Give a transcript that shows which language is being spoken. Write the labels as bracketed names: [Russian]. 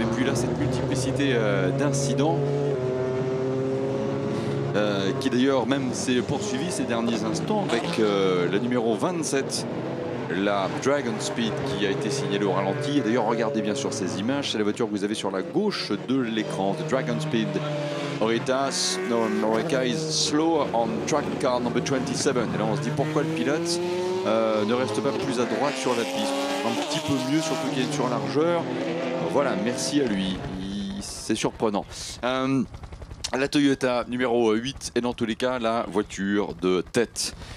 [French] Et puis là, cette multiplicité d'incidents qui d'ailleurs même s'est poursuivie ces derniers instants avec la numéro 27, la Dragon Speed, qui a été signalée au ralenti. Et d'ailleurs, regardez bien sur ces images, c'est la voiture que vous avez sur la gauche de l'écran, The Dragon Speed. [English] Oreca is slow on track car number 27. [French] Et là on se dit pourquoi le pilote ne reste pas plus à droite sur la piste. Un petit peu mieux, surtout qu'il est sur largeur. Voilà, merci à lui. C'est surprenant. La Toyota numéro 8 est dans tous les cas la voiture de tête.